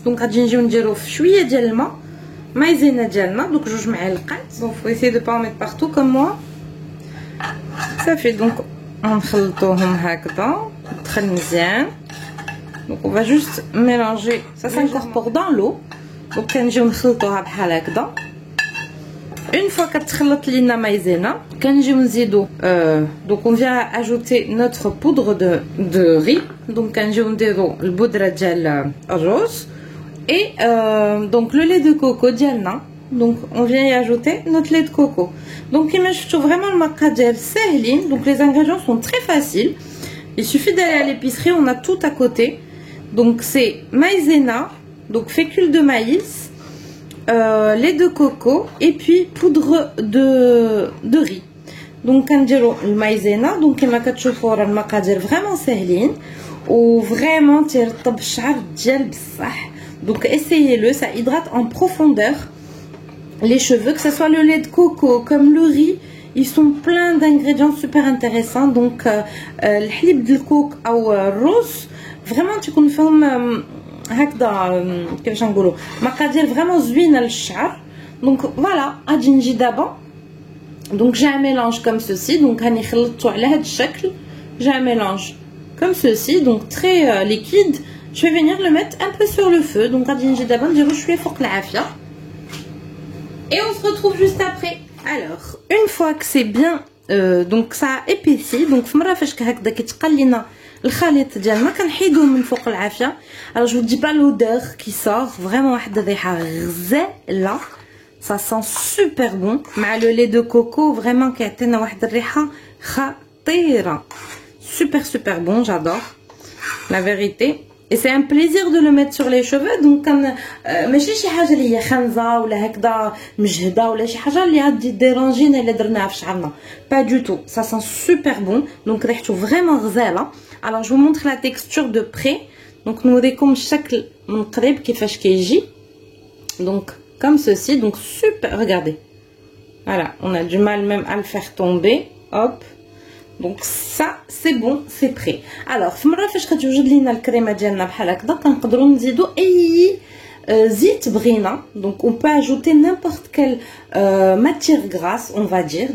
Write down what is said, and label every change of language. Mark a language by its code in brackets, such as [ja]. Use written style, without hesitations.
[ar] Donc غادي نجيو نديرو في شويه ديال الماء, مايزينا ديالنا, donc 2 معالقات. [fr] Donc faut essayer de pas en mettre partout comme moi. Ça fait donc [ar] نخلطوهم هكذا تدخل مزيان. [fr] Donc on va juste mélanger, ça s'incorpore dans l'eau. [ar] Donc كنجيو نخلطوها بحال هكذا. [fr] Une fois [ar] كتخلط لينا مايزينا كنجيو نزيدو [fr] donc on vient ajouter notre poudre de riz. donc [ar] كنجيو نديرو البودره ديال الرز [fr] et donc le lait de coco ديالنا. donc on vient y ajouter notre lait de coco. donc [ar] كما شفتوا [fr] vraiment [ar] المقادير ساهلين, [fr] donc les ingrédients sont très faciles. il suffit d'aller à l'épicerie, on a tout à côté. donc c'est maïzena, donc fécule de maïs, lait de coco et puis poudre de riz. [ar] donc كنديروا المايزينا. donc كما كتشوفوا راه المقادير فريمون ساهلين وفريمون تيرطب الشعر ديال بصح. [fr] donc essayez-le, ça hydrate en profondeur les cheveux, que ce soit le lait de coco comme le riz, ils sont pleins d'ingrédients super intéressants. [ar] donc الحليب ديال الكوك او الرز فريمون تيكون فيهم هكذا كيفاش نقولوا مقادير فريمون زوينه للشعر. donc voilà, غادي نجي دابا. [fr] donc j'ai un mélange comme ceci. [ar] donc راني خلطته على هذا الشكل. [fr] j'ai un mélange comme ceci, donc très liquide. je vais venir le mettre un peu sur le feu. donc [ar] غادي نجي دابا نديرو شويه فوق العافيه [fr] et on se retrouve juste après. alors une fois que c'est bien donc ça a épaissi, [ar] donc في مره فاش هكذا كيتقل لينا الخليط ديالنا كنحيدوه من فوق العافيه. [fr] alors je vous dis pas l'odeur qui sort, vraiment [ar] واحد الريحه غزاله, [fr] ça sent super bon مع le lait de coco, vraiment [ar] كيعطينا واحد الريحه خطيره. [fr] super bon, j'adore la vérité. et c'est un plaisir de le mettre sur les cheveux. [ar] donc ماشي شي حاجه اللي هي خنزه ولا هكذا مجهده ولا شي حاجه اللي غادي ديرونجينا الا درناها في شعرنا, [fr] pas du tout. ça sent super bon, donc ريحته vraiment غزاله. alors je vous montre la texture de près. [ar] donc نوريكم الشكل من قريب كيفاش كيجي. [fr] donc comme ceci, donc super, regardez. voilà, on a du mal même à le faire tomber. hop, donc ça c'est bon, c'est prêt. [ar] alors في مره فاش كتوجد لينا الكريمه ديالنا بحال هكذا كنقدروا نزيدوا اي زيت بغينا. [fr] donc on peut ajouter n'importe quelle matière grasse, on va dire.